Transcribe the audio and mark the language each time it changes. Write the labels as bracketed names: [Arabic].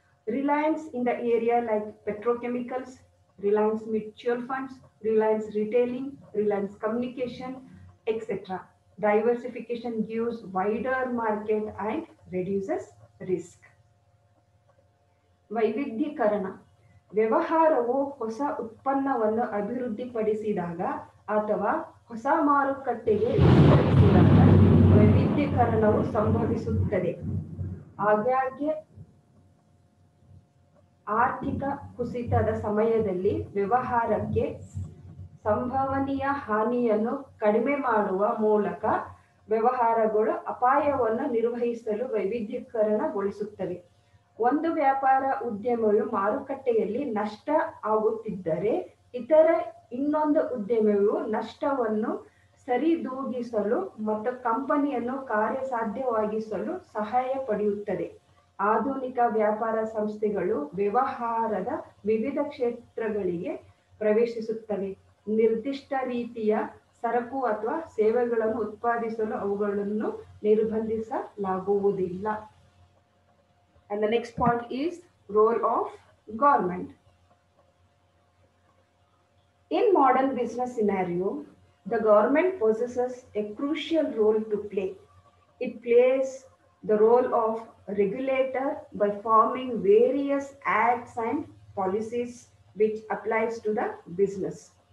[English] Reliance in the area like petrochemicals, Reliance Mutual Funds, Reliance Retailing, Reliance Communication, etc. Diversification gives wider market and reduces risk. [Kannada] ವೈವಿಧ್ಯೀಕರಣ. ವ್ಯವಹಾರವು ಹೊಸ ಉತ್ಪನ್ನವನ್ನು ಅಭಿವೃದ್ಧಿಪಡಿಸಿದಾಗ ಅಥವಾ ಹೊಸ ಮಾರುಕಟ್ಟೆಗೆ ವಿಸ್ತರಿಸಿದಾಗ ವೈವಿಧ್ಯೀಕರಣವು ಸಂಭವಿಸುತ್ತದೆ. ಆಗಾಗ್ಗೆ ಆರ್ಥಿಕ ಕುಸಿತದ ಸಮಯದಲ್ಲಿ ವ್ಯವಹಾರಕ್ಕೆ ಸಂಭವನೀಯ ಹಾನಿಯನ್ನು ಕಡಿಮೆ ಮಾಡುವ ಮೂಲಕ ವ್ಯವಹಾರಗಳು ಅಪಾಯವನ್ನು ನಿರ್ವಹಿಸಲು ವೈವಿಧ್ಯೀಕರಣಗೊಳಿಸುತ್ತವೆ. ಒಂದು ವ್ಯಾಪಾರ ಉದ್ಯಮವು ಮಾರುಕಟ್ಟೆಯಲ್ಲಿ ನಷ್ಟ ಆಗುತ್ತಿದ್ದರೆ ಇನ್ನೊಂದು ಉದ್ಯಮವು ನಷ್ಟವನ್ನು ಸರಿದೂಗಿಸಲು ಮತ್ತು ಕಂಪನಿಯನ್ನು ಕಾರ್ಯಸಾಧ್ಯವಾಗಿಸಲು ಸಹಾಯ ಪಡೆಯುತ್ತದೆ. ಆಧುನಿಕ ವ್ಯಾಪಾರ ಸಂಸ್ಥೆಗಳು ವ್ಯವಹಾರದ ವಿವಿಧ ಕ್ಷೇತ್ರಗಳಿಗೆ ಪ್ರವೇಶಿಸುತ್ತವೆ. ನಿರ್ದಿಷ್ಟ ರೀತಿಯ ಸರಕು ಅಥವಾ ಸೇವೆಗಳನ್ನು ಉತ್ಪಾದಿಸಲು ಅವುಗಳನ್ನು ನಿರ್ಬಂಧಿಸಲಾಗುವುದಿಲ್ಲ. [English] And the next point is role of government. In modern business scenario, the government possesses a crucial role to play. It plays the role of regulator by forming various acts and policies which applies to the business.